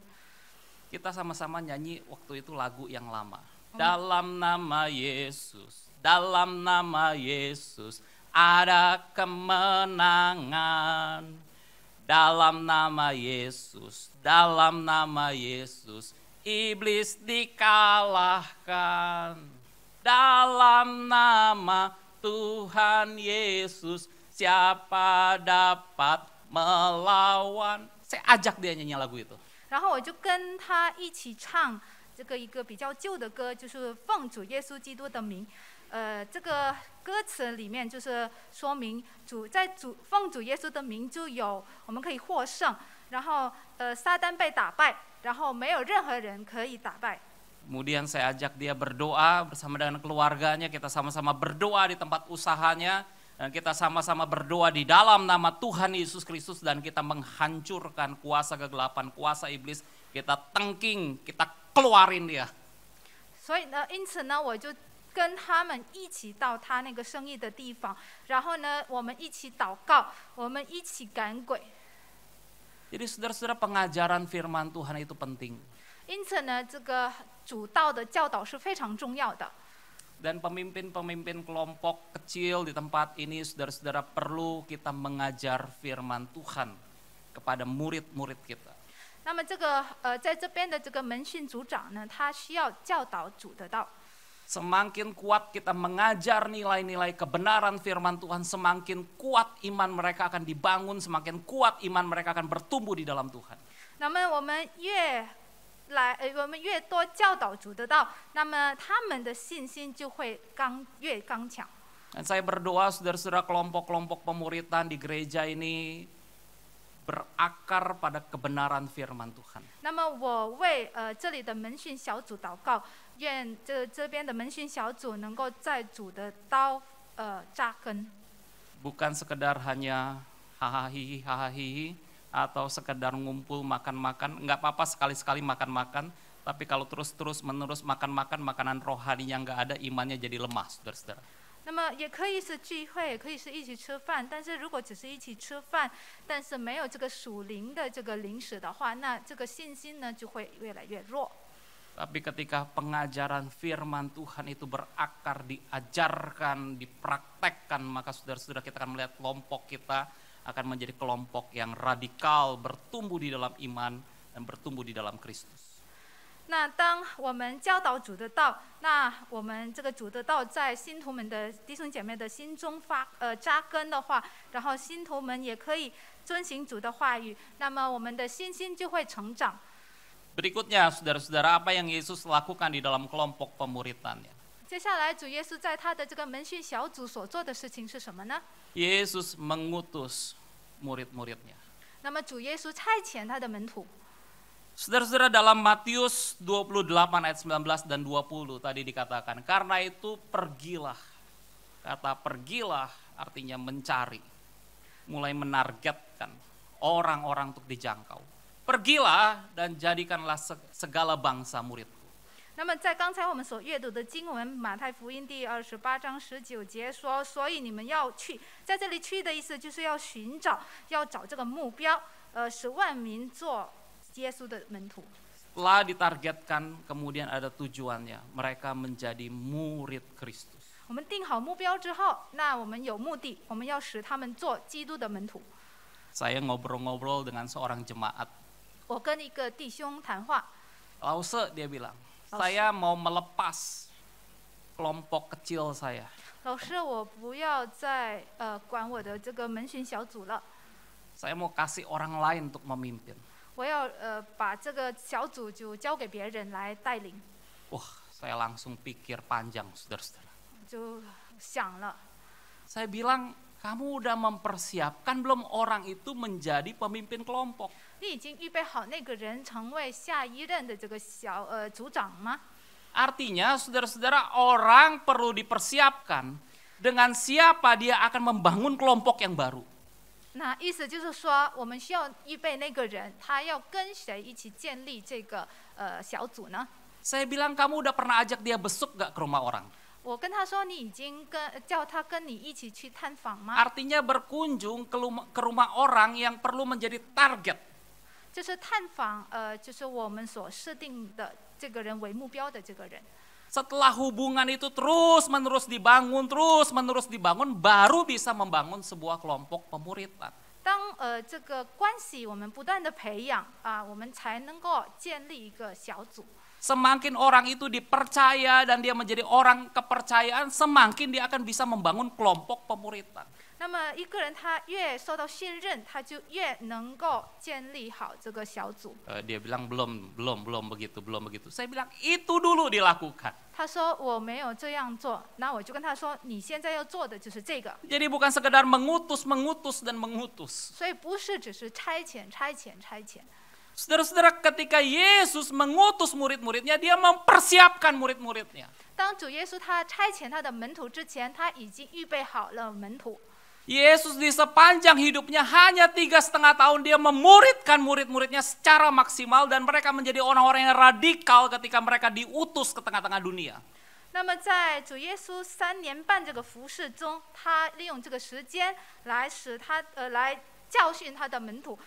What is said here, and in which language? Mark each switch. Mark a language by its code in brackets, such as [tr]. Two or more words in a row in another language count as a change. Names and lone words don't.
[id] Kita sama-sama nyanyi waktu itu lagu yang lama. Dalam nama Yesus, dalam nama Yesus ada kemenangan. Dalam nama Yesus, dalam nama Yesus iblis dikalahkan. Dalam nama Tuhan Yesus siapa dapat melawan? Saya ajak dia nyanyi lagu itu. [zh] 然后我就跟他一起唱这个一个比较旧的歌，就是奉主耶稣基督的名。这个歌词里面就是说明奉主耶稣的名就有我们可以获胜，然后撒旦被打败，然后没有任何人可以打败。 [id] Kemudian saya ajak dia berdoa bersama dengan keluarganya, kita sama-sama berdoa di tempat usahanya, dan kita sama-sama berdoa di dalam nama Tuhan Yesus Kristus, dan kita menghancurkan kuasa kegelapan, kuasa iblis, kita tengking, kita keluarin dia. [zh] 所以呢，因此呢，我就跟他们一起到他那个生意的地方，然后呢，我们一起祷告，我们一起赶鬼。 [id] Jadi saudara-saudara, pengajaran firman Tuhan itu penting. [zh] 因此呢，这个主道的教导是非常重要的。 [id] Dan pemimpin-pemimpin kelompok kecil di tempat ini, saudara-saudara, perlu kita mengajar firman Tuhan kepada murid-murid kita. [zh] 那么这个在这边的这个门训组长呢，他需要教导主的道。 [id] Semakin kuat kita mengajar nilai-nilai kebenaran firman Tuhan, semakin kuat iman mereka akan dibangun, semakin kuat iman mereka akan bertumbuh di dalam Tuhan. [zh] 那么我们越多教导主的道，那么他们的信心就会越刚强。 [id] Dan saya berdoa saudara-saudara kelompok-kelompok pemuritan di gereja ini berakar pada kebenaran firman Tuhan. [zh] 那么我为这里的门训小组祷告，愿这边的门训小组能够在主的刀扎根。 [id] Bukan sekedar hanya hahaha atau sekedar ngumpul makan-makan, enggak apa-apa sekali-sekali makan-makan, tapi kalau terus-terus menerus makan-makan makanan rohaninya enggak ada, imannya jadi lemah, saudara-saudara. [zh] 那么也可以是聚会，也可以是一起吃饭，但是如果只是一起吃饭，但是没有这个属灵的这个零食的话，那这个信心呢就会越来越弱。 [id] Tapi ketika pengajaran firman Tuhan itu berakar, diajarkan, dipraktekkan, maka saudara-saudara kita akan melihat kelompok kita akan menjadi kelompok yang radikal, bertumbuh di dalam iman dan bertumbuh di dalam Kristus. [zh] 那当我们教导主的道，那我们这个主的道在信徒们的弟兄姐妹的心中扎根的话，然后信徒们也可以遵行主的话语，那么我们的信心就会成长。 [id] Berikutnya saudara-saudara, apa yang Yesus lakukan di dalam kelompok pemuritannya? [zh] 接下来主耶稣在他的这个门训小组所做的事情是什么呢？ [id] Yesus mengutus murid-muridnya. [zh] 那么主耶稣差遣他的门徒。 [id] Saudara-saudara, dalam Matius 28 ayat 19 dan 20 tadi dikatakan, karena itu pergilah. Kata pergilah artinya mencari, mulai menargetkan orang-orang untuk dijangkau. Pergilah dan jadikanlah segala bangsa muridku. [zh] 那么在刚才我们所阅读的经文，马太福音第28章19节说，所以你们要去，在这里去的意思就是要寻找，要找这个目标，使万民做耶稣的门徒。 [id] Setelah ditargetkan, kemudian ada tujuannya, mereka menjadi murid Kristus. [zh] 我们定好目标之后，那我们有目的，我们要使他们做基督的门徒。 [id] Saya ngobrol-ngobrol dengan seorang jemaat. [zh] 我跟一个弟兄谈话， [id] Lause dia bilang, saya mau melepas kelompok kecil saya. [zh] 老师，我不要再管我的这个门训小组了， [id] Saya mau kasih orang lain untuk memimpin. [zh] 我要把这个小组就交给别人来带领。 [id] Wah, saya langsung pikir panjang, saudara-saudara. [zh] 就想了， [id] Saya bilang, kamu udah mempersiapkan belum orang itu menjadi pemimpin kelompok? [zh] 你已经预备好那个人成为下一任的这个组长吗？ [id] Artinya, saudara-saudara, orang perlu dipersiapkan dengan siapa dia akan membangun kelompok yang baru. [zh] 那意思就是说，我们需要预备那个人，他要跟谁一起建立这个小组呢？ [id] Saya bilang, kamu udah pernah ajak dia besuk gak ke rumah orang? [zh] 我跟他说，你已经叫他跟你一起去探访吗？ [id] Artinya berkunjung ke rumah orang yang perlu menjadi target. [zh] 就是探访，就是我们所设定的这个人为目标的这个人。 [id] Setelah hubungan itu terus-menerus dibangun, baru bisa membangun sebuah kelompok pemuritan. [zh] 当这个关系我们不断的培养啊，我们才能够建立一个小组。 [id] Semakin orang itu dipercaya dan dia menjadi orang kepercayaan, semakin dia akan bisa membangun kelompok pemuritan. [zh] 那么一个人他越受到信任，他就越能够建立好这个小组。 [id] Dia bilang belum begitu. Saya bilang itu dulu dilakukan. [zh] 他说我没有这样做，那我就跟他说，你现在要做的就是这个。 [id] Jadi bukan sekedar mengutus dan mengutus. [zh] 所以不是只是差遣。 [id] Saudara-saudara, ketika Yesus mengutus murid-muridnya, dia mempersiapkan murid-muridnya. [zh] 当主耶稣他差遣他的门徒之前，他已经预备好了门徒。 [id] Yesus di sepanjang hidupnya hanya 3,5 tahun dia memuridkan murid-muridnya secara maksimal dan mereka menjadi orang-orang yang radikal ketika mereka diutus ke tengah-tengah dunia. [zh] 那么在主耶稣3年半这个服事中，他利用这个时间来使他来教训他的门徒。